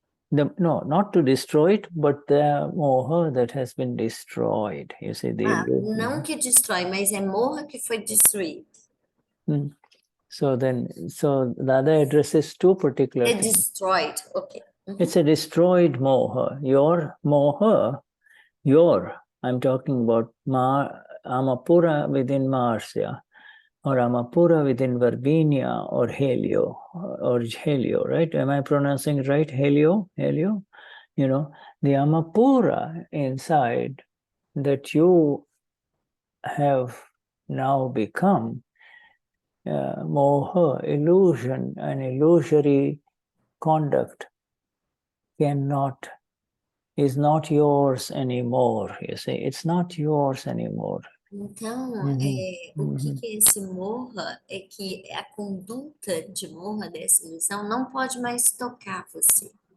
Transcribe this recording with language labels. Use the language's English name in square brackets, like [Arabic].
[English] No, not to destroy it, but the Moha that has been destroyed. You see, [Portuguese] não que destrói, mas é Moha que foi destruído. [English] So Dada addresses two particular things. Destroyed, okay. It's a destroyed Moha. Your Moha, I'm talking about Amapura within Marsya, or Amapura within Verbenia, or Helio, right? Am I pronouncing it right? Helio? The Amapura inside that you have now become, Moha, illusion, and illusory conduct is not yours anymore. You see, it's not yours anymore. [Portuguese] Então, o que é esse Moha é que a conduta de Moha dessa ilusão não pode mais tocar você.